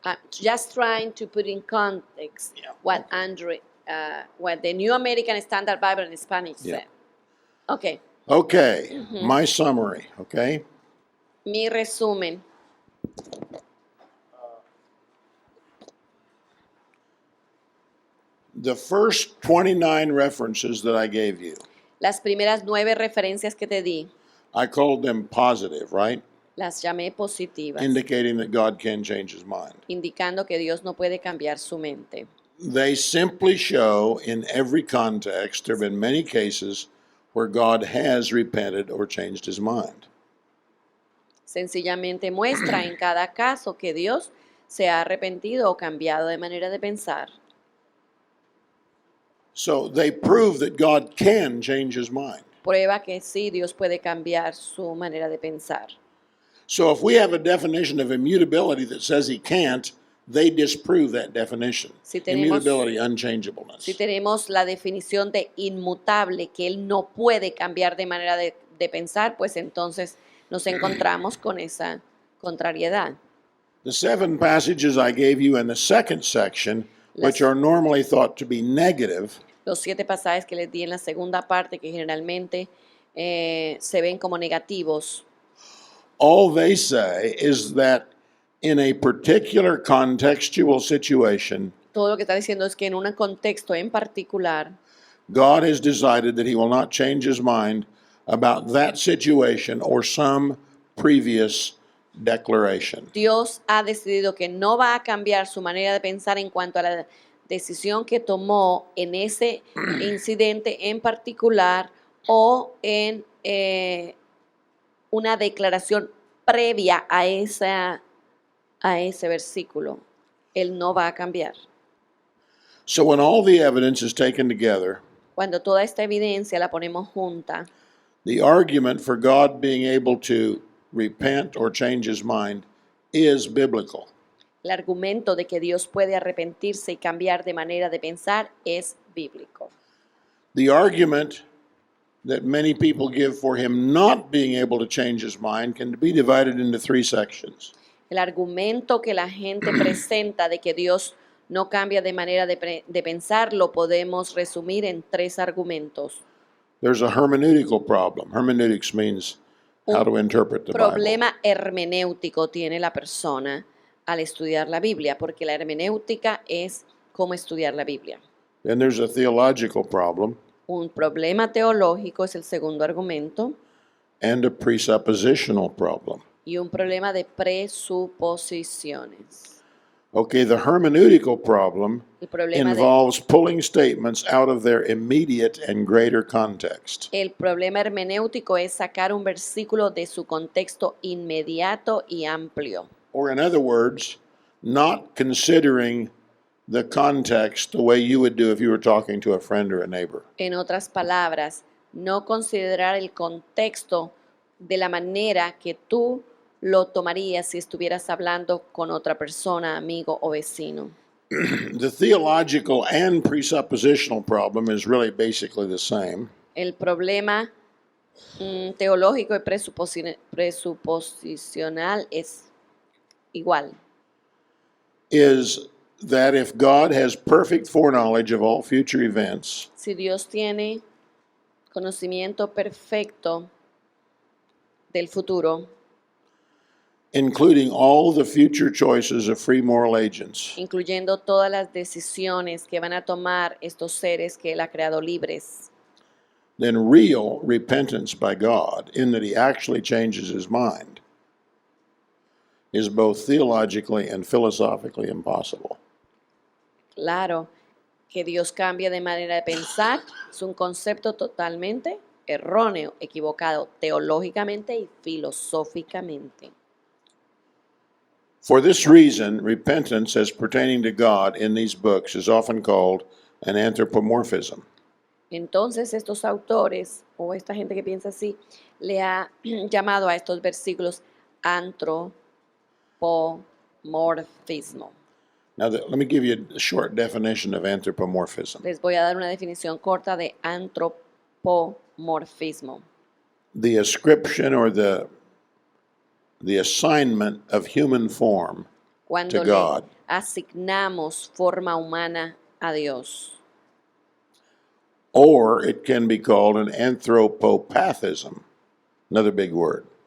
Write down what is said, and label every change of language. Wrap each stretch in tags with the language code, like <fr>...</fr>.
<en>Just trying to put in context what what the New American Standard Bible in Spanish said. Okay. Okay, my summary, okay?</en> <es>Mi resumen.</es> <en>The first 29 references that I gave you,</en> <es>Las primeras 9 referencias que te di,</es> <en>I called them positive, right?</en> <es>las llamé positivas,</es> <en>Indicating that God can change his mind.</en> <es>indicando que Dios no puede cambiar su mente.</es> <en>They simply show in every context, there have been many cases where God has repented or changed his mind.</en> <es>Sencillamente muestra en cada caso que Dios se ha arrepentido o cambiado de manera de pensar.</es> <en>So they prove that God can change his mind.</en> <es>Prueba que sí, Dios puede cambiar su manera de pensar.</es> <en>So if we have a definition of immutability that says he can't, they disprove that definition.</en> <es>Si tenemos-</es> <en>Immutability, unchangeableness.</en> <es>Si tenemos la definición de inmutable, que Él no puede cambiar de manera de pensar, pues entonces nos encontramos con esa contrariedad.</es> <en>The 7 passages I gave you in the second section, which are normally thought to be negative,</en> <es>Los 7 pasajes que les di en la segunda parte, que generalmente se ven como negativos,</es> <en>all they say is that in a particular contextual situation,</en> <es>todo lo que está diciendo es que en un contexto en particular,</es> <en>God has decided that he will not change his mind about that situation or some previous declaration.</en> <es>Dios ha decidido que no va a cambiar su manera de pensar en cuanto a la decisión que tomó en ese incidente en particular o en una declaración previa a ese versículo. Él no va a cambiar.</es> <en>So when all the evidence is taken together,</en> <es>Cuando toda esta evidencia la ponemos junta,</es> <en>the argument for God being able to repent or change his mind is biblical.</en> <es>el argumento de que Dios puede arrepentirse y cambiar de manera de pensar es bíblico.</es> <en>The argument that many people give for him not being able to change his mind can be divided into three sections.</en> <es>El argumento que la gente presenta de que Dios no cambia de manera de pensar lo podemos resumir en tres argumentos.</es> <en>There's a hermeneutical problem. Hermeneutics means how to interpret the Bible.</en> <es>Problema hermenéutico tiene la persona al estudiar la Biblia, porque la hermenéutica es cómo estudiar la Biblia.</es> <en>Then there's a theological problem</en> <es>Un problema teológico es el segundo argumento</es> <en>and a presuppositional problem.</en> <es>y un problema de presuposiciones.</es> <en>Okay, the hermeneutical problem</en> <es>El problema,</es> <en>involves pulling statements out of their immediate and greater context.</en> <es>el problema hermenéutico es sacar un versículo de su contexto inmediato y amplio.</es> <en>Or, in other words, not considering the context the way you would do if you were talking to a friend or a neighbor.</en> <es>En otras palabras, no considerar el contexto de la manera que tú lo tomarías si estuvieras hablando con otra persona, amigo o vecino.</es> <en>The theological and presuppositional problem is really basically the same.</en> <es>El problema teológico y presuposicional es igual.</es> <en>Is that if God has perfect foreknowledge of all future events,</en> <es>Si Dios tiene conocimiento perfecto del futuro,</es> <en>including all the future choices of free moral agents,</en> <es>incluyendo todas las decisiones que van a tomar estos seres que Él ha creado libres,</es> <en>then real repentance by God, in that he actually changes his mind, is both theologically and philosophically impossible.</en> <es>claro que Dios cambia de manera de pensar, es un concepto totalmente erróneo, equivocado teológicamente y filosóficamente.</es> <en>For this reason, repentance as pertaining to God in these books is often called an anthropomorphism.</en> <es>Entonces estos autores o esta gente que piensa así le ha llamado a estos versículos antropomorfismo.</es> <en>Now, let me give you a short definition of anthropomorphism.</en> <es>Les voy a dar una definición corta de antropomorfismo.</es> <en>The ascription or the assignment of human form</en> <es>Cuando</es> <en>to</en> <es>le</es> <en>God.</en> <es>asignamos forma humana a Dios.</es> <en>Or it can be called an anthropopathism, another big word.</en>